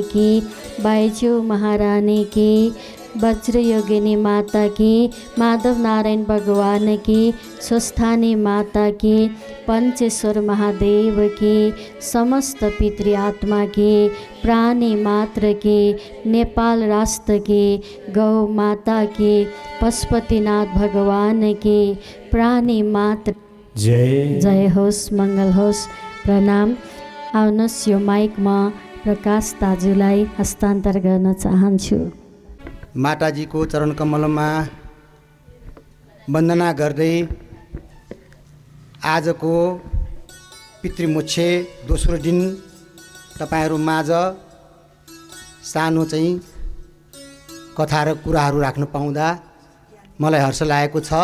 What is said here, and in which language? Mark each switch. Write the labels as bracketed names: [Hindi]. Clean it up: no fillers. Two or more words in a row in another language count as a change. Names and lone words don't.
[Hindi] की, बैजू महारानी की, वज्र योगिनी माता की, माधव नारायण भगवान की, स्वस्थानी माता की, पंचेश्वर महादेव की, समस्त पितृ आत्मा की, प्राणी मात्र की, नेपाल राष्ट्र की, गौ माता की, पशुपतिनाथ भगवान की, प्राणी मात्र [Nepali] जय जय होस्, मङ्गल होस्। प्रणाम। आउनुहोस् यो माइकमा प्रकाश दाजुलाई हस्तान्तर गर्न चाहन्छु। माताजीको चरण कमलमा वन्दना गर्दै आजको पितृमोक्ष दोस्रो दिन तपाईहरू माझ सानो चाहिँ कथा र कुराहरू राख्न पाउँदा मलाई हर्ष लागेको छ।